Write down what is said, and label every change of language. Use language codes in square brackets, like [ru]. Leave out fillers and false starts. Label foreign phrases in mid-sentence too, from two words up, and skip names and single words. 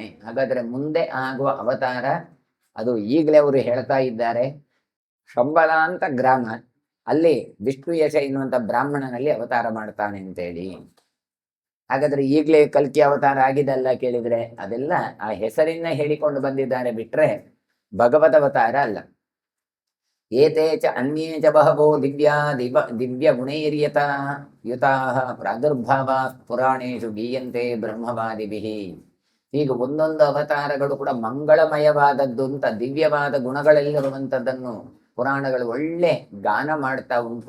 [kn] ಹಾಗಾದ್ರೆ ಮುಂದೆ ಆಗುವ ಅವತಾರ ಅದು ಈಗಲೇ ಅವರು ಹೇಳ್ತಾ ಇದ್ದಾರೆ. ಶಂಬಲ ಅಂತ ಗ್ರಾಮ, ಅಲ್ಲಿ ವಿಷ್ಣು ಯಶ ಎನ್ನುವಂತ ಬ್ರಾಹ್ಮಣನಲ್ಲಿ ಅವತಾರ ಮಾಡ್ತಾನೆ ಅಂತೇಳಿ. ಹಾಗಾದ್ರೆ ಈಗಲೇ ಕಲ್ಕಿ ಅವತಾರ ಆಗಿದಲ್ಲ ಕೇಳಿದ್ರೆ, ಅದೆಲ್ಲ ಆ ಹೆಸರಿನ ಹೇಳಿಕೊಂಡು ಬಂದಿದ್ದಾರೆ ಬಿಟ್ರೆ ಭಗವದ್ ಅವತಾರ ಅಲ್ಲ. [sa] ಏತೇ ಚ ಅನ್ಯೇ ಚ ಬಹವೋ ದಿವ್ಯ ಗುಣೈರ್ಯತ ಯುತಾಃ ಪ್ರಾದುರ್ಭಾವ ಪುರಾಣೇಶು ಗೀಯಂತೆ ಬ್ರಹ್ಮವಾದಿಭಿಃ. [kn] ಈಗ ಒಂದೊಂದು ಅವತಾರಗಳು ಕೂಡ ಮಂಗಳಮಯವಾದದ್ದು ಅಂತ, ದಿವ್ಯವಾದ ಗುಣಗಳೆಲ್ಲಿರುವಂಥದ್ದನ್ನು ಪುರಾಣಗಳು ಒಳ್ಳೆ ಗಾನ ಮಾಡ್ತಾ ಉಂಟು.